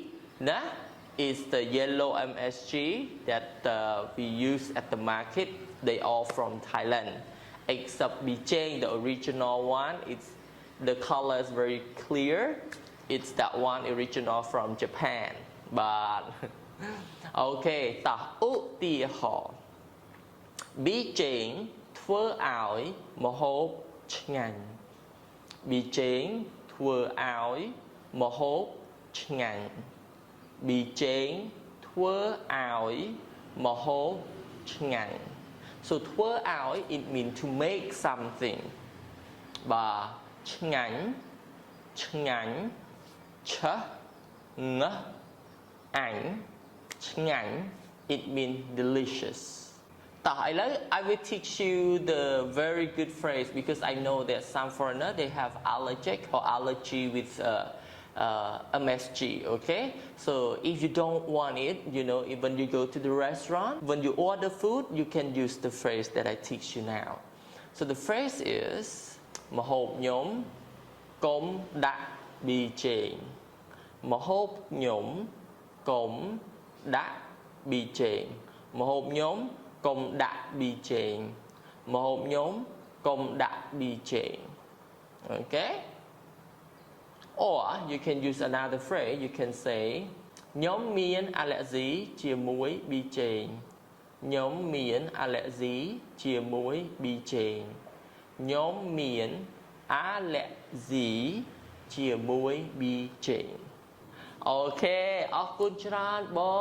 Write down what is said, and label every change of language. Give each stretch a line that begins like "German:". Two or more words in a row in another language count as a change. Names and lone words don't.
English: is the yellow MSG that we use at the market they all from Thailand except Bijeng the original one it's the color is very clear it's that one original from Japan but okay
Khmer: តោះឧទាហរណ៍ Bijeng ធ្វើឲ្យម្ហូបឆ្ងាញ់ Bijeng ធ្វើឲ្យម្ហូបឆ្ងាញ់ Bijeng ធ្វើ ឲ្យម្ហូបឆ្ងាញ់
English: so
Khmer: ធ្វើឲ្យ
English: it mean to make something
Khmer: បាទឆ្ងាញ់ឆ្ងាញ់ឆើងអញឆ្ងាញ់
English: it mean delicious
Khmer: តោះឥឡូវ
English: I will teach you the very good phrase because I know that some foreigner they have allergic or allergy with MSG okay so if you don't want it you know when you go to the restaurant when you order food you can use the phrase that I teach you now so the phrase is
Khmer: ម្ហូបខ្ញុំកុំដាក់ប៊ីចេង
English: ម្ហូបខ្ញុំកុំដាក់ប៊ីចេងម្ហូបខ្ញុំកុំដាក់ប៊ីចេងម្ហូបខ្ញុំកុំដាក់ប៊ីចេង okay or you can use another phrase you can say
Khmer: ខ្ញុំមាន allergy ជាមួយប៊ីចេងខ្ញុំមាន allergy ជាមួយប៊ីចេងខ្ញុំមាន allergy ជាមួយប៊ីចេងអូខេអរគុណច្រើនបង